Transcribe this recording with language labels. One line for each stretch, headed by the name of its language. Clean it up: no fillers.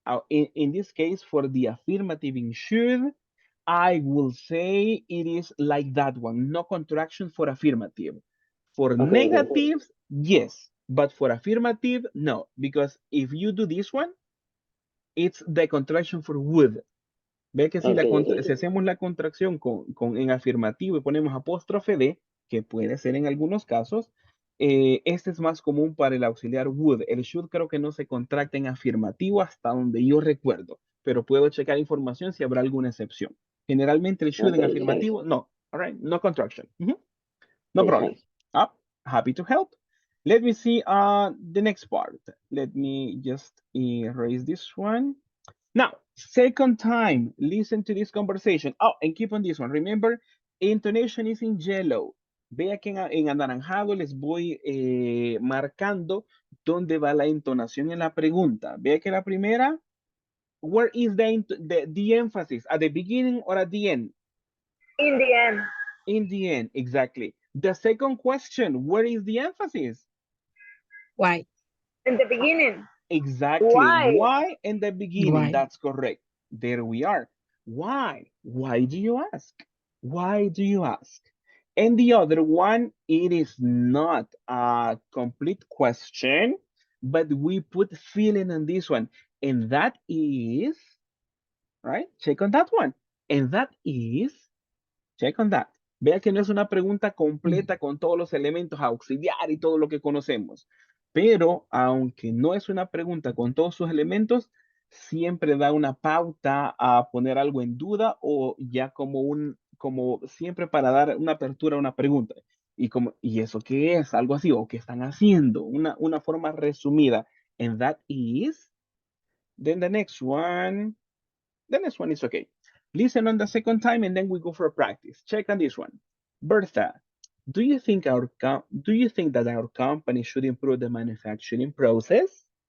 English: In this case, for the affirmative in should, I will say it is like that one. No contraction for affirmative. For Okay, okay. negatives, yes. But for affirmative, no. Because if you do this one, it's the contraction for would.
Spanish: Ve que si, si hacemos la contracción en afirmativo y ponemos apóstrofe D, que puede ser en algunos casos, este es más común para el auxiliar would. El should creo que no se contracta en afirmativo hasta donde yo recuerdo, pero puedo checar información si habrá alguna excepción. Generalmente el should en afirmativo, no.
English: All right, no contraction. No problem. Happy to help. Let me see the next part. Let me just erase this one. Now, second time, listen to this conversation. Oh, and keep on this one. Remember, intonation is in yellow.
Spanish: Vea que en anaranjado les voy marcando dónde va la entonación en la pregunta. Vea que la primera,
English: where is the emphasis? At the beginning or at the end? In the end. In the end, exactly. The second question, where is the emphasis? Why? In the beginning. Exactly. Why? Why in the beginning? Why? That's correct. There we are. Why? Why do you ask? Why do you ask? And the other one, it is not a complete question, but we put feeling on this one. And that is, right? Check on that one. And that is, check on that.
Spanish: Vea que no es una pregunta completa con todos los elementos auxiliar y todo lo que conocemos. Pero aunque no es una pregunta con todos sus elementos, siempre da una pauta a poner algo en duda o ya como siempre para dar una apertura a una pregunta. ¿Y eso qué es? Algo así, o qué están haciendo, una forma resumida.
English: And that is, then the next one is okay. Listen on the second time and then we go for a practice. Check on this one. Bertha, do you think that our company should improve the manufacturing process?